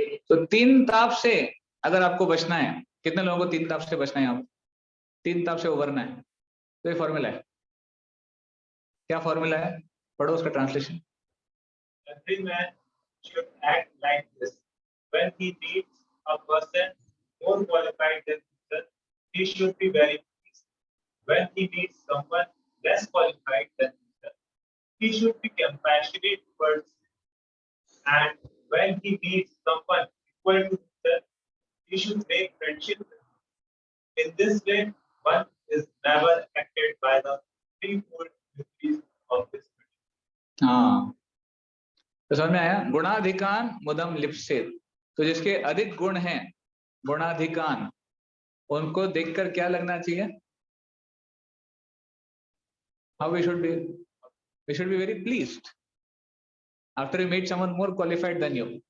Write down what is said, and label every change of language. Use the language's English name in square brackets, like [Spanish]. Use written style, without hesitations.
[Hindi] तो 3 ताप से अगर आपको बचना है, कितने लोगों को 3 ताप से बचना है, आप 3 ताप से उभरना है, तो ये फॉर्मूला है। क्या फॉर्मूला है, पढ़ो उसका translation. [English] Every man should act like this. When he meets a person more qualified than himself, he should be very pleased. When he meets someone less qualified than himself, he should be compassionate towards him. And when he meets someone equal to himself, he should make friendship with him. In this way, one is never affected by the threefold mysteries of this world. [Hindi] हाँ, तो समझ में आया। [Sanskrit] गुणाधिकान मुदम लिप्सेत, [Hindi] तो जिसके अधिक गुण हैं, गुणाधिकान, उनको देखकर क्या लगना चाहिए, [English] how we should be very pleased after you meet someone more qualified than you।